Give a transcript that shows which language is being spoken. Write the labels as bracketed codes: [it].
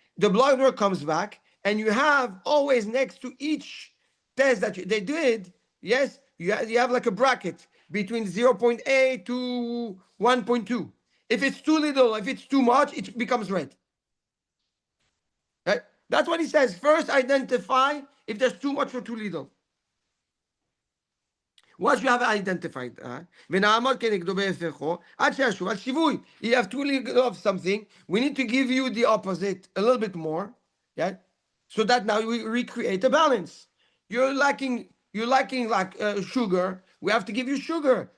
[en] The blood work comes back, and you have always next to each test that they did, yes, you have like a bracket between 0.8 to 1.2. If it's too little, if it's too much, it becomes red. Right? That's what he says. First, identify if there's too much or too little. Once you have identified, [he] ונעמוד כנגדו בהפכו, עד שישוב על שיווי. [en] You have too little of something, we need to give you the opposite, a little bit more, yeah? So that now we recreate a balance. You're lacking like sugar, we have to give you sugar.